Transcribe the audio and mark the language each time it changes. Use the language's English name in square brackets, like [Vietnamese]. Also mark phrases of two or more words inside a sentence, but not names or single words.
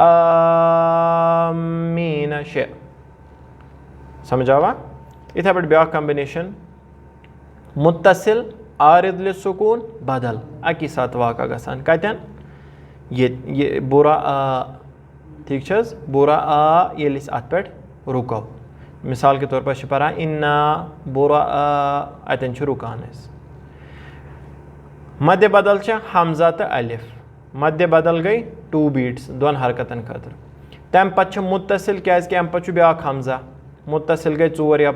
[Kashmiri] آمیٖنہ 6 سمجھ آوا یِتھَے پٲٹھۍ بیٛاکھ کمبِنیشن مُتصِل [Arabic] آرِد لِسکوٗن [Kashmiri] بدل اَکی ساتہٕ واقع گژھان کَتٮ۪ن یہِ بُرا ٹھیٖک چھِ حظ بُرا ییٚلہِ أسۍ اَتھ پٮ۪ٹھ رُکو [Urdu] مِثال کے طور پر [Kashmiri] چھِ پَران اِنا بُرا اَتٮ۪ن چھِ رُکان أسۍ مدِ بدل چھِ حمزہ تہٕ الف مدِ بدل گٔے 2 بیٖٹٕس 2 حرکتن خٲطرٕ تَمہِ پَتہٕ چھِ مُتصِل کیٛازِکہِ اَمہِ پَتہٕ چھُ بیٛاکھ حمزہ مُتصِل گٔے 4 یا